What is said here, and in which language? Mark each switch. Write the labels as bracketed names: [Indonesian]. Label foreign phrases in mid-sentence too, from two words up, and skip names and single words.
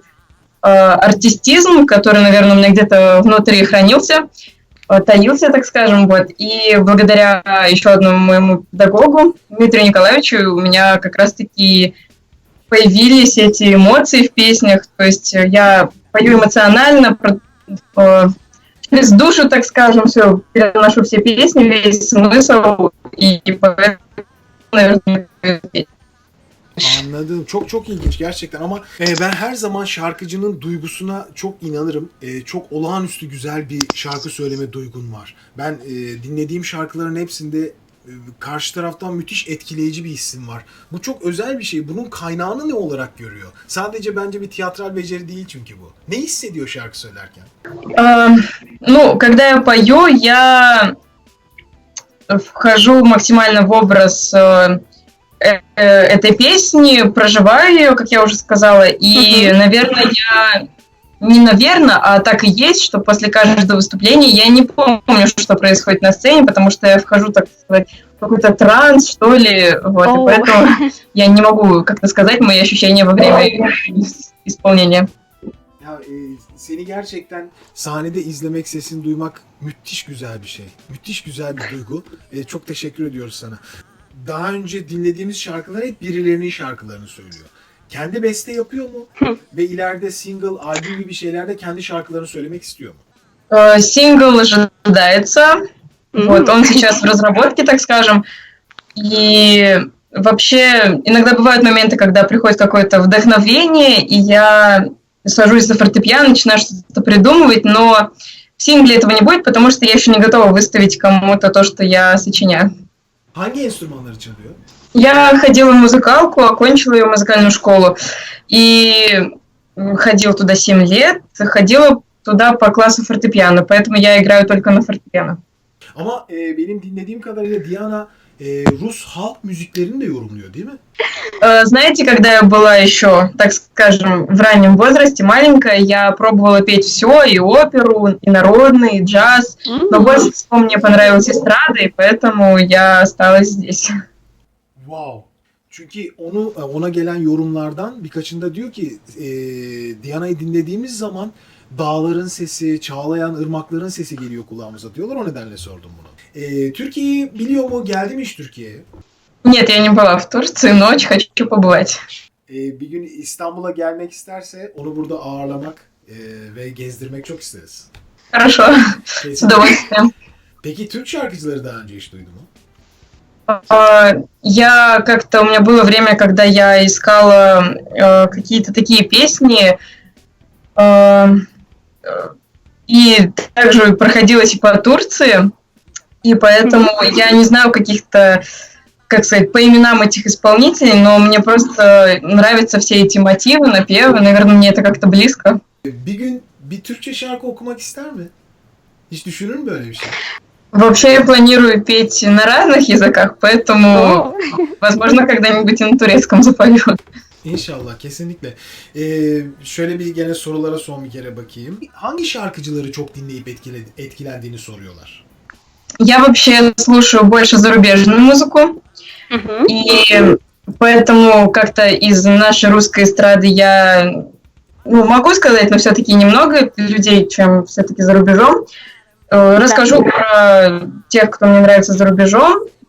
[Russian] артистизм, который, наверное, у меня где-то внутри хранился, таился, так скажем, вот, и благодаря еще одному моему педагогу, Дмитрию Николаевичу, у меня как раз-таки появились эти эмоции в песнях, то есть я пою эмоционально, через душу, так скажем, все, переношу все песни, весь смысл, и поэтому, наверное, [Turkish] Anladım. Çok çok ilginç gerçekten ama ben her zaman şarkıcının duygusuna çok inanırım. Çok olağanüstü güzel bir şarkı söyleme duygun var. Ben dinlediğim şarkıların hepsinde karşı taraftan müthiş etkileyici bir hissim var. Bu çok özel bir şey. Bunun kaynağını ne olarak görüyor? Sadece bence bir tiyatral beceri değil çünkü bu. Ne hissediyor şarkı söylerken? [Russian] Ну, когда я пою, я вхожу максимально в образ этой песни, проживаю ее, как я уже сказала, и, наверное, а так и есть, что после каждого выступления я не помню, что происходит на сцене, потому что я вхожу, так сказать, в какой-то транс, что ли, вот, и поэтому я не могу как-то сказать мои ощущения во время исполнения. [Turkish] Ya, seni gerçekten sahnede izlemek, sesini duymak müthiş güzel bir şey. Müthiş güzel bir duygu. Çok teşekkür ediyoruz sana. Daha önce dinlediğimiz şarkılar hep birilerinin şarkılarını söylüyor. Kendi beste yapıyor mu? Ve ileride single, albüm gibi şeylerde kendi şarkılarını söylemek istiyor mu? [Russian] Сингл ожидается. Вот, он сейчас в разработке, так скажем. И вообще, иногда бывают моменты, когда приходит какое-то вдохновение, и я сажусь за фортепиано, начинаю что-то придумывать, но в сингле этого не будет, потому что я еще не готова выставить кому-то то, что я сочиняю. [Turkish] Hangi enstrümanları çalıyor? [Russian] Я ходила в музыкалку, окончила ее музыкальную школу, и ходила туда 7 лет, ходила туда по классу фортепиано, поэтому я играю только на фортепиано. [Turkish] Ama benim dinlediğim kadarıyla Diana Rus halk müziklerini de yorumluyor değil mi? [Russian] Знаете, когда я была еще, так скажем, в раннем возрасте, маленькая, я пробовала петь все, и оперу, и народный, и джаз, но больше всего мне понравилась эстрада, и поэтому я осталась здесь. [Turkish] Wow. Çünkü ona gelen yorumlardan birkaçında diyor ki Diana'yı dinlediğimiz zaman dağların sesi, çağlayan ırmakların sesi geliyor kulağımıza diyorlar. O nedenle sordum bunu. Türkiye'yi biliyor mu? Geldi mi hiç Türkiye'ye? [Russian] Нет, я не была в Турции, но очень хочу побывать. [Turkish] Bir gün İstanbul'a gelmek isterse onu burada ağırlamak ve gezdirmek çok isteriz. [Russian] Хорошо, с удовольствием. [Turkish] Peki Türk şarkıcıları daha önce hiç duydu mu? [Russian] Я как-то, у меня было время, когда я искала какие-то такие песни, и также проходилась и по Турции, и поэтому я не знаю каких-то, как сказать, по именам этих исполнителей, но мне просто нравятся все эти мотивы, напевы, наверное, мне это как-то близко. [Turkish] Bir gün bir Türkçe şarkı okumak ister mi? Hiç düşünür mü böyle bir şey? [Russian] Вообще я планирую петь на разных языках, поэтому, возможно, когда-нибудь и на турецком запою. [Turkish] İnşallah, kesinlikle. Şöyle bir gene sorulara son bir kere bakayım. Hangi şarkıcıları çok dinleyip etkilendiğini soruyorlar. [Russian] Я вообще слушаю больше зарубежную музыку, и поэтому как-то из нашей русской эстрады я могу сказать, но все-таки немного людей, чем все-таки за рубежом. Расскажу про тех, кто мне нравится за рубежом.